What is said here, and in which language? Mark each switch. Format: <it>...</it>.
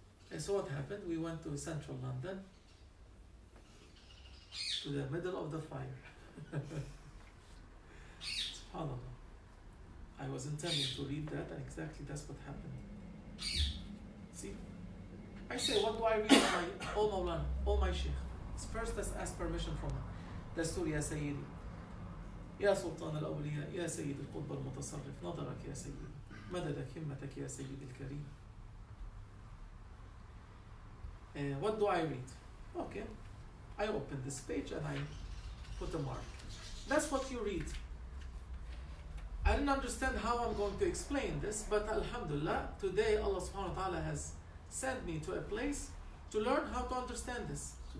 <en>And so what happened? We went to central London, to the middle of the fire. SubhanAllah. I was intending to read that, and exactly that's what happened. See? I say, what do I read? Oh Mawlana, oh my Sheikh. First, let's ask permission from him.</en> <ar>دستور يا سيدي يا سلطان الأولياء يا سيد القطب المتصرف نظرك يا سيدي مددك همتك يا سيدي الكريم.</ar> <en>What do I read? Okay, I open this page and I put a mark. That's what you read. I didn't understand how I'm going to explain this, but Alhamdulillah, today Allah subhanahu wa ta'ala has sent me to a place to learn how to understand this.</en>